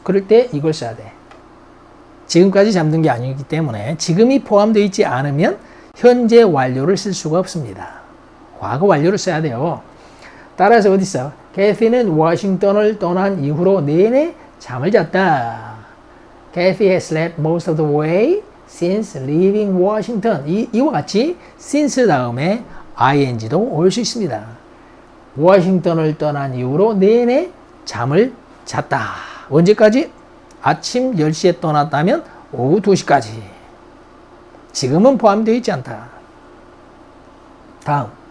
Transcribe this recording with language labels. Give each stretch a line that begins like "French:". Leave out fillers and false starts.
Korean: 그럴 때 이걸 써야 돼. 지금까지 잠든 게 아니기 때문에 지금이 포함되어 있지 않으면 현재 완료를 쓸 수가 없습니다. 과거 완료를 써야 돼요. 따라서 어디 있어? 캐시는 워싱턴을 떠난 이후로 내내 잠을 잤다.
English: Kathy has slept most of the way since leaving Washington.
Korean: 이와 같이 since 다음에 ing도 올 수 있습니다. 워싱턴을 떠난 이후로 내내 잠을 잤다. 언제까지? 아침 10시에 떠났다면 오후 2시까지. 지금은 포함되어 있지 않다. 다음.